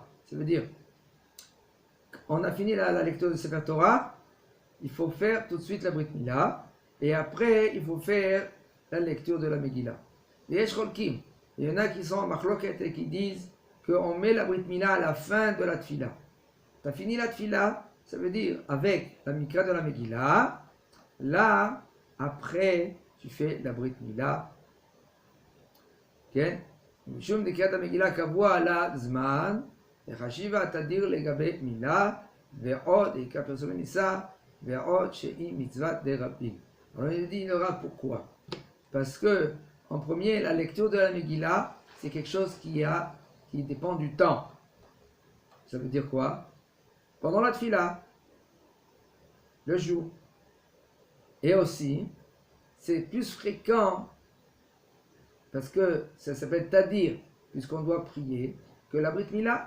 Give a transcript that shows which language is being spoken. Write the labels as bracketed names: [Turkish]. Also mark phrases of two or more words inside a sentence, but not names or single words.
[French] Ça veut dire, on a fini la lecture du [Hebrew] ספר תורה, [French] il faut faire tout de suite la [Hebrew] ברית מילה, [French] et après, il faut faire la lecture de la Megillah. Et il y en a qui sont en machloket et qui disent qu'on met la [Hebrew] ברית מילה [French] à la fin de la Tfila. Tu as fini la Tfila, ça veut dire avec la Mikra de la Megillah, là, après, tu fais la [Hebrew] ברית מילה. משום דקריאת המגילה קבוע לה זמן, וחשיבה תדיר לגבי מילה, ועוד עיקר פרסומי ניסה, ועוד שהיא מצוות דרבים. [French] Alors il dit, il aura pourquoi? Parce que, en premier, la lecture de la Megillah, c'est quelque chose qui dépend du temps. Ça veut dire quoi? Pendant la Tfila, le jour. Et aussi, c'est plus fréquent, parce que ça s'appelle Tadir, puisqu'on doit prier, que la [Hebrew] ברית מילה.